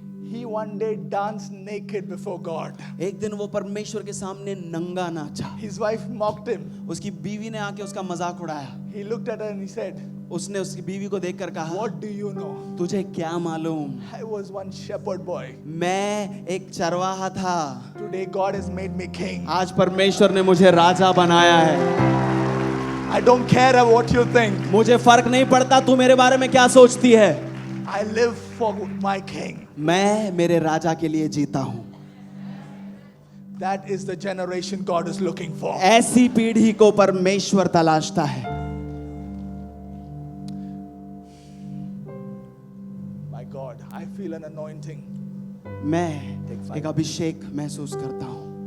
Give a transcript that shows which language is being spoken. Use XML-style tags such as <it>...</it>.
<en>He one day danced naked before God.</en> <hi>एक दिन वो परमेश्वर के सामने नंगा नाचा।</hi> <en>His wife mocked him.</en> <hi>उसकी बीवी ने आके उसका मजाक उड़ाया।</hi> <en>He looked at her and he said,</en> <hi>उसने उसकी बीवी को देखकर कहा,</hi> <en>what do you know?</en> <hi>तुझे क्या मालूम,</hi> <en>I was one shepherd boy.</en> <hi>मैं एक चरवाहा था,</hi> <en>Today God has made me king.</en> <hi>आज परमेश्वर ने मुझे राजा बनाया है।</hi> <en>I don't care what you think.</en> <hi>मुझे फर्क नहीं पड़ता तू मेरे बारे में क्या सोचती है।</hi> <en>I live for my king.</en> <hi>मैं मेरे राजा के लिए जीता हूँ।</hi> <en>That is the generation God is looking for.</en> <hi>ऐसी पीढ़ी को परमेश्वर तलाशता है।</hi> <en>My God, I feel an anointing.</en> <hi>मैं एक अभिषेक महसूस करता हूँ।</hi>